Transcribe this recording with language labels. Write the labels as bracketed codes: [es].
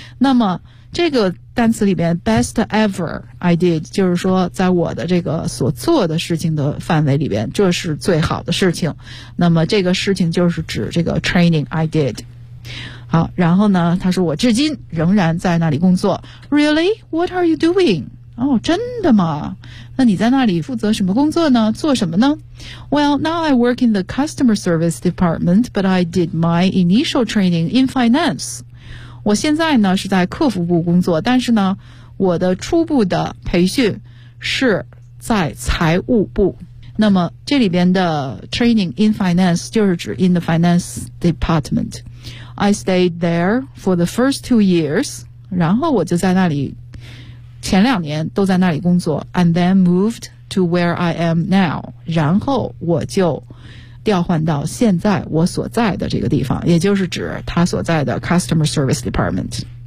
[zh] 那么这个单词里边 [en] best ever I did [zh] 就是说在我的这个所做的事情的范围里边，这是最好的事情。那么这个事情就是指这个 [en] training I did。 [zh] 好，然后呢他说我至今仍然在那里工作。 [en] Really? What are you doing? [zh] 哦，真的吗？那你在那里负责什么工作呢？做什么呢？ [en] Well, now I work in the customer service department, but I did my initial training in finance. [zh] 我现在呢是在客服部工作，但是呢我的初步的培训是在财务部。那么这里边的 [en] training in finance [zh] 就是指 [en] in the finance department。 I stayed there for the first 2 years, [zh] 然后我就在那里前两年都在那里工作 [en] and then moved to where I am now, [zh] 然后我就调换到现在我所在的这个地方，也就是指他所在的 [en] customer service department.